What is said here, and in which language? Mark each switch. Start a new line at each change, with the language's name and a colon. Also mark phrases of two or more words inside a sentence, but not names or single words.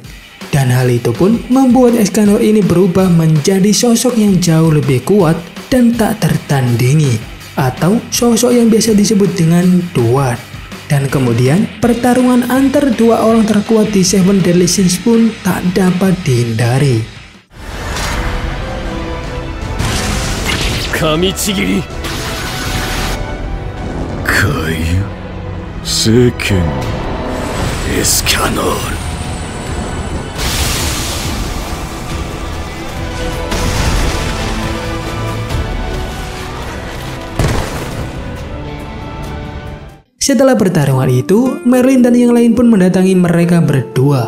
Indonesian: Dan hal itu pun membuat Escanor ini berubah menjadi sosok yang jauh lebih kuat dan tak tertandingi. Atau sosok yang biasa disebut dengan Dwarf. Dan kemudian, pertarungan antar dua orang terkuat di Seven Deadly Sins pun tak dapat dihindari.
Japanese: 噛みちぎりカイユ聖剣エスキャノール
Indonesian: Setelah pertarungan itu, Merlin dan yang lain pun mendatangi mereka berdua.